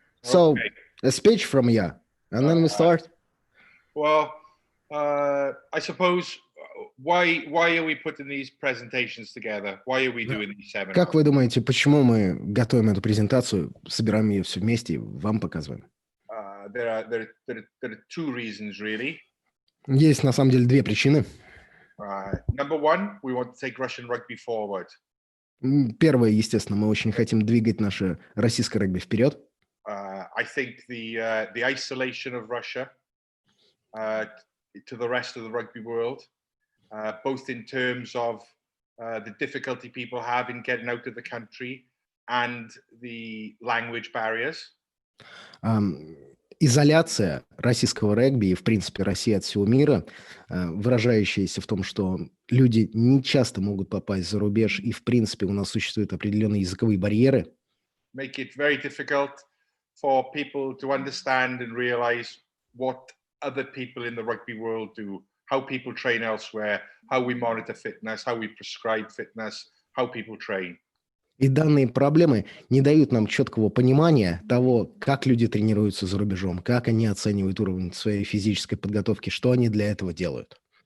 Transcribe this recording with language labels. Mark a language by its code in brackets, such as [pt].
[en] So, a speech from you, and then we start. Well, I suppose, why are we putting these presentations together? Why are we doing these seminars? [ru] Как вы думаете, почему мы готовим эту презентацию, собираем ее все вместе и вам показываем? [en] There are two reasons, really. [ru] Есть, на самом деле, две причины. [en] Number one, we want to take Russian rugby forward. [ru] Первое, естественно, мы очень хотим двигать наше российское регби вперед. [en] I think the isolation of Russia to the rest of the rugby world, both in terms of the difficulty people have in getting out of the country and the language barriers. [ru] Изоляция российского регби и, в принципе, России от всего мира, выражающаяся в том, что люди не часто могут попасть за рубеж, и, в принципе, у нас существуют определенные языковые барьеры. [en] Make it very difficult for people to understand and realize what other people in the rugby world do, how people train elsewhere, how we monitor fitness, how we prescribe fitness, how people train. [ru] И данные проблемы не дают нам четкого понимания того, как люди тренируются за рубежом, как они оценивают уровень своей физической подготовки, что они для этого делают.